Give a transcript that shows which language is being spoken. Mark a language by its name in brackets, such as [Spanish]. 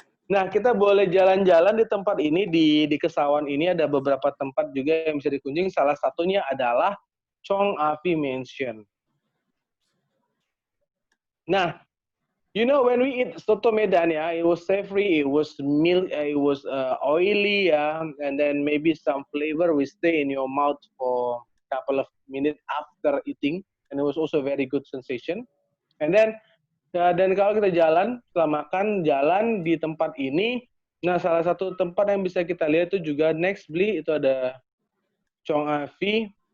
[Indonesian] Nah, kita boleh jalan-jalan di tempat ini, di Kesawan ini ada beberapa tempat juga yang bisa dikunjungi. Salah satunya adalah Chong Afi Mansion. [English] Nah, you know when we eat soto Medan, ya, it was savory, it was milk, it was oily, ya, and then maybe some flavor will stay in your mouth for a couple of minutes after eating, and it was also very good sensation. And then [Indonesian] dan kalau kita jalan, setelah makan, jalan di tempat ini, nah salah satu tempat yang bisa kita lihat itu juga next beli itu ada Chong Afi.